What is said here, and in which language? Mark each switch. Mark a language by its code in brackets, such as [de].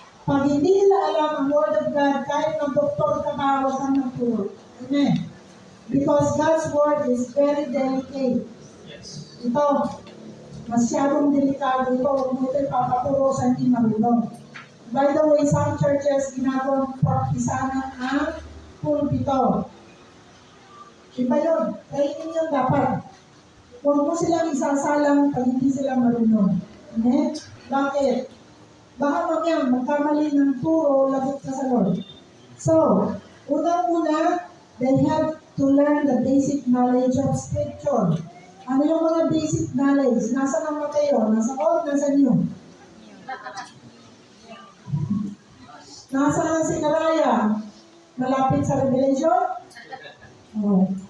[tl] Pag hindi nila alam ang Word of God, kahit na doktor ka ba, huwag kang magturo. Amen. [en] Because God's Word is very delicate. [tl] Ito, masyadong delikado ito. Huwag mo ito ipapaturo sa hindi marunong. By the way, some churches ginagawang praktisanan ang pulpito. Iba yun. Training yun dapat. Huwag mo silang isasalang pag hindi sila marunong. Amen? Bakit? Baka mamaya magkamali ng turo, lagot ka sa Lord. [en] So, unang-una, they have to learn the basic knowledge of Scripture. [tl] Ano yung mga basic knowledge? Nasa ng Mateo? Nasa Old? Nasa New? Nasa ng Sicaraya? Malapit sa Revelation? Oh.